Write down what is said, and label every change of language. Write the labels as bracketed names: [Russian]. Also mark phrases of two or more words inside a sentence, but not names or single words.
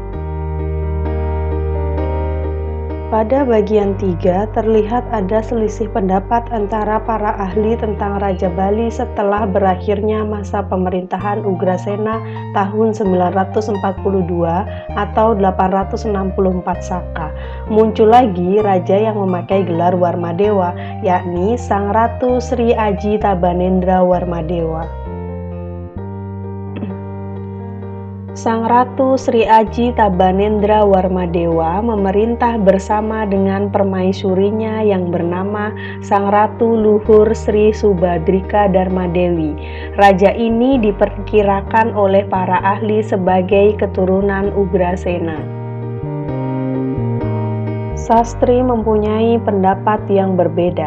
[Indonesian] Pada bagian 3 terlihat ada selisih pendapat antara para ahli tentang Raja Bali setelah berakhirnya masa pemerintahan Ugrasena tahun 942 atau 864 Saka. Muncul lagi raja yang memakai gelar Warmadewa, yakni Sang Ratu Sri Aji Tabanendra Warmadewa. Sang Ratu Sri Aji Tabanendra Warmadewa memerintah bersama dengan permaisurinya yang bernama Sang Ratu Luhur Sri Subadrika Darmadewi. Raja ini diperkirakan oleh para ahli sebagai keturunan Ugrasena. Sastri mempunyai pendapat yang berbeda.